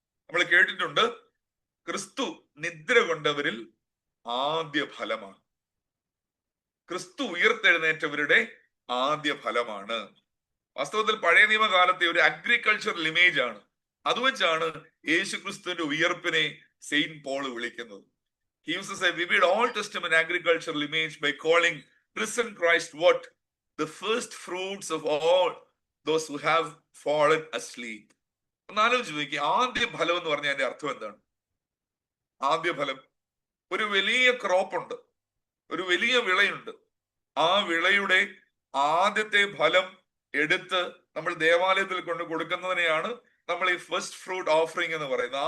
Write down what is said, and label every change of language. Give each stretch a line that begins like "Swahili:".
Malayalam: നമ്മൾ കേട്ടിട്ടുണ്ട്, ക്രിസ്തു നിദ്ര കൊണ്ടവരിൽ ആദ്യ ഫലമാണ്. ക്രിസ്തു ഉയർത്തെഴുന്നേറ്റവരുടെ ആദ്യ ഫലമാണ്. വാസ്തവത്തിൽ പഴയ നിയമകാലത്തെ ഒരു അഗ്രികൾച്ചറൽ ഇമേജ് ആണ്. അത് വെച്ചാണ് യേശു ക്രിസ്തുവിന്റെ ഉയർപ്പിനെ സെയിന്റ് പോൾ വിളിക്കുന്നത്.
English: He uses a vivid Old Testament agricultural image by calling risen Christ what? The first fruits of all those who have fallen asleep.
Malayalam: ഒന്നാലോചിച്ച് നോക്കി, ആദ്യ ഫലം എന്ന് പറഞ്ഞാൽ അതിന്റെ അർത്ഥം എന്താണ്? ആദ്യ ഫലം, ഒരു വലിയ ക്രോപ്പ് ഉണ്ട്, ഒരു വലിയ വിളയുണ്ട്. ആ വിളയുടെ ആദ്യത്തെ ഫലം എടുത്ത് നമ്മൾ ദേവാലയത്തിൽ കൊണ്ട് കൊടുക്കുന്നതിനെയാണ് നമ്മൾ ഈ ഫസ്റ്റ് ഫ്രൂട്ട് ഓഫറിംഗ് എന്ന് പറയുന്നത്.